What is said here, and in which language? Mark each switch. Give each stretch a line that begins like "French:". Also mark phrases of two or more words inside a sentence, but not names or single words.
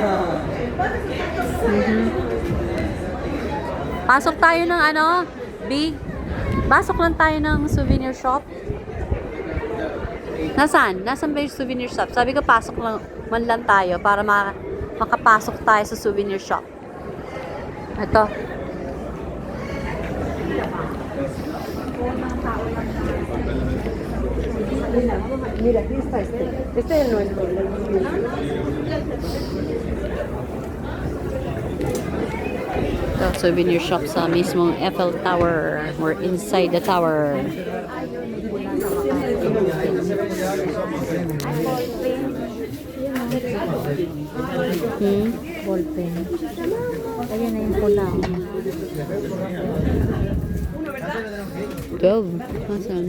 Filipino: Pasok tayo ng ano? Big? Pasok lang tayo ng
English: souvenir shop.
Filipino: Nasaan? Nasaan ba yung
English: souvenir shop?
Filipino: Sabi ko pasok lang man lang tayo para makapasok tayo sa
English: souvenir shop.
Filipino: Ito.
Spanish: Mira, aquí está este. Este es el nuestro.
Filipino: Ito,
English: souvenir shop
Filipino: sa mismong Eiffel Tower.
English: We're inside the tower.
Filipino: Ballpen. Ayan na yung pula. 12. Nasaan?